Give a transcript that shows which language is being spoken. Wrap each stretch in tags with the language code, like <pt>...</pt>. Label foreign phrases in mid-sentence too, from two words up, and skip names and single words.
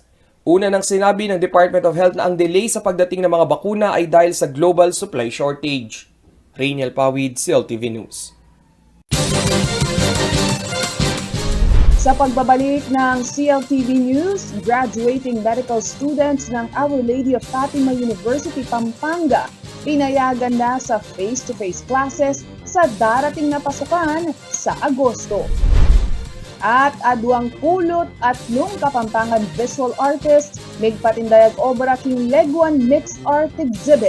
<tl>Una nang sinabi ng Department of Health na ang delay sa pagdating ng mga bakuna ay dahil sa global supply shortage. Rainiel Pawid, CLTV News. Sa pagbabalik ng CLTV News, graduating</tl> <en>medical students</en> <tl>ng Our Lady of Fatima University, Pampanga, pinayagan na sa</tl> <en>face-to-face classes</en> <tl>sa darating na pasukan sa Agosto.</tl> <pam>At adwang pulot at nung Kapampangan</pam> <en>visual artist,</en> <pam>nagpatindayag obra king Leguan Mixed Art Exhibit.</pam>